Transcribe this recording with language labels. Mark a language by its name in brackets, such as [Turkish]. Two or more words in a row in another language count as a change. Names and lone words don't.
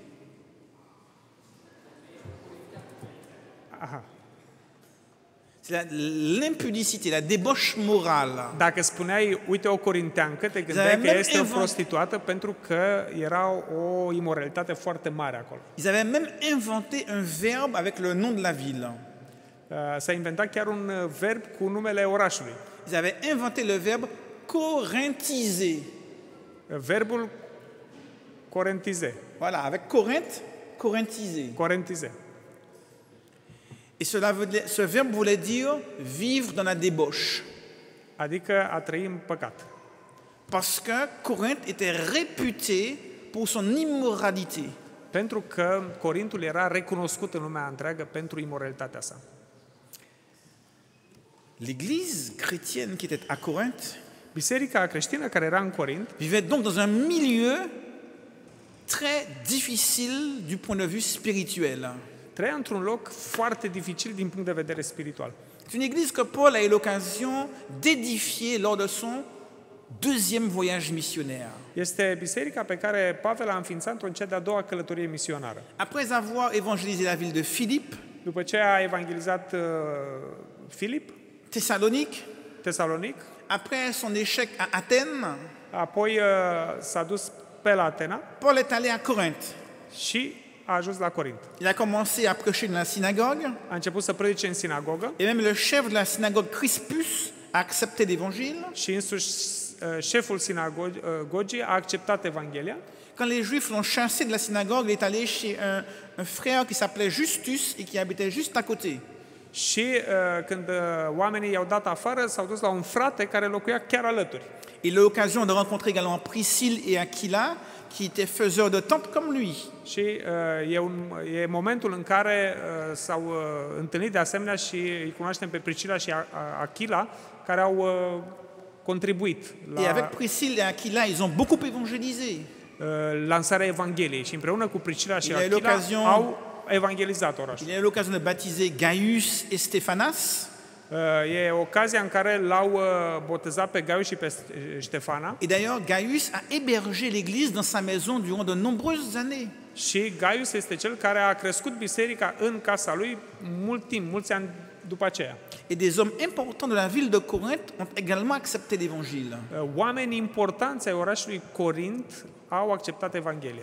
[French] aha, C'est l'impudicité, la débauche morale. [Romanian] dacă spuneai, uite, o corinteancă, te gândeai că este o prostituată pentru că era o imoralitate foarte mare acolo. [French] Ils avaient même inventé un verbe avec le nom de la ville. [Romanian] S-a inventat chiar un verb cu numele orașului. [French] Ils avaient inventé le verbe corinthiser. [Romanian] Verbul corintize. [French] Voilà, avec Corinthe, corinthiser. [Romanian] Corintize. [French] Et ce verbe voulait dire vivre dans la débauche. [Romanian] Adică a trăi în păcat. [French] Parce que Corinthe était réputé pour son immoralité. [Romanian] Pentru că Corintul era recunoscut în lumea întreagă pentru imoralitatea sa. [French] L'église chrétienne qui était à Corinthe [Romanian] Biserica creștină care era în Corint [French] vivait donc dans un milieu très difficile du point de vue spirituel. [Romanian] trăia într-un loc foarte dificil din punct de vedere spiritual. [French] C'est une église que Paul a eu l'occasion d'édifier lors de son deuxième voyage missionnaire. [Romanian] Este biserica pe care Pavel a înființat într-o cea de-a doua călătorie misionară. [French] Après avoir évangélisé la ville de Philippe, [Romanian] După ce a evangelizat Filip, Tesalonic, [French] après son échec à Athènes, [Romanian] apoi s-a dus pe la Atena [French] Paul est allé à Corinthe. [Romanian] și a ajuns la Corint. [French] Il a commencé à prêcher dans la synagogue, [Romanian] A început să predice în sinagogă [French] et même le chef de la synagogue, Crispus, a accepté l'évangile. [Romanian] și însuși șeful sinagogii a acceptat Evanghelia. [French] Quand les Juifs l'ont chassé de la synagogue, il est allé chez un frère qui s'appelait Justus et qui habitait juste à côté. [Romanian] Și când oamenii i-au dat afară, s-au dus la un frate care locuia chiar alături. [French] Il a eu l'occasion de rencontrer également Priscille et Aquila, qui étaient faiseurs de tentes comme lui. [Romanian] Și e momentul în care s-au întâlnit de asemenea și îi cunoaștem pe Priscila și Achila, care au contribuit [French] Et avec Priscille et Aquila, ils ont beaucoup évangélisé. [Romanian] lansarea Evangheliei și împreună cu Priscila și [French] Il a eu [Romanian] Achila [French] l'occasion- [Romanian] au evangelizat orașul. [French] Il a eu l'occasion de baptiser Gaius et Stéphanas. [Romanian] E ocazia în care l-au botezat pe Gaius și pe Ștefana [French] Et d'ailleurs, Gaius a hébergé l'église dans sa maison durant de nombreuses années. [Romanian] și Gaius este cel care a crescut biserica în casa lui mult timp, mulți ani după aceea. [French] Et des hommes importants de la ville de Corinthe ont également accepté l'évangile. [Romanian] Oameni importanți ai orașului Corint au acceptat Evanghelia.